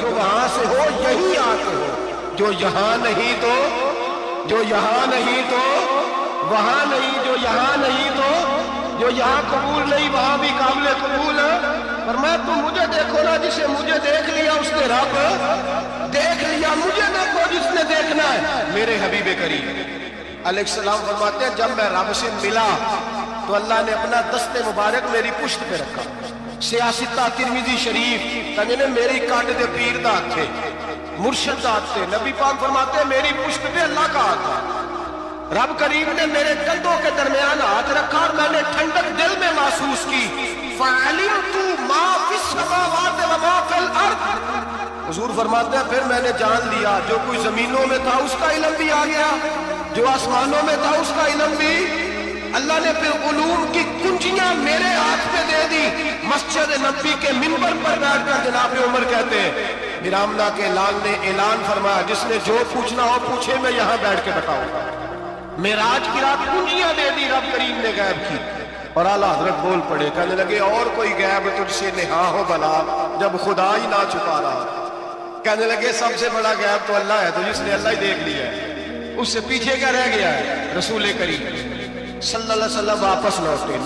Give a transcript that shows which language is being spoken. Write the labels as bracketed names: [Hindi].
[Urdu] جو وہاں سے ہو یہی آتے ہو، جو یہاں نہیں تو، جو یہاں نہیں تو وہاں نہیں، جو یہاں نہیں تو جو یہاں قبول نہیں وہاں بھی قابل قبول ہے. فرمایا تم مجھے دیکھو نا، جسے مجھے دیکھ لیا اس نے رب دیکھ لیا. مجھے دیکھو جس نے دیکھنا ہے. میرے حبیب کریم علیہ السلام فرماتے ہیں جب میں رب سے ملا تو اللہ نے اپنا دست مبارک میری پشت پہ رکھا. [Punjabi] سیاستہ ترمذی شریف کہنے میری کاٹ دے پیر دا تھے، مرشد دا تھے. [Urdu] نبی پاک فرماتے ہیں میری پشت پہ اللہ کا ہاتھ تھا. رب کریم نے میرے کندھوں کے درمیان ہاتھ رکھا اور میں نے ٹھنڈک دل میں محسوس کی. [Arabic] فَعَلِمْتُ مَا فِي السَّمَاوَاتِ وَمَا فِي الْأَرْضِ. [Urdu] حضور فرماتے ہیں پھر میں نے جان لیا جو کوئی زمینوں میں تھا اس کا علم بھی آ گیا، جو آسمانوں میں تھا اس کا علم بھی. اللہ نے پھر علوم کی کنجیاں میرے ہاتھ پہ دے دی. مسجد نبی کے منبر پر بیٹھ کر جناب عمر کہتے ہیں میرامنا کے لال نے اعلان فرمایا جس نے جو پوچھنا ہو پوچھے، میں یہاں بیٹھ کے بتاؤں گا. معراج کی رات کنجیاں دے دی رب کریم نے غیب کی. اور اعلیٰ حضرت بول پڑے، کہنے لگے اور کوئی غیب تجھ سے نہا ہو بلا جب خدا ہی نہ چھپا رہا. کہنے لگے سب سے بڑا غیب تو اللہ ہے، تو جس نے اللہ ہی دیکھ لیا ہے اس سے پیچھے کیا رہ گیا ہے؟ رسول کریم صلی اللہ علیہ وسلم واپس لوٹے.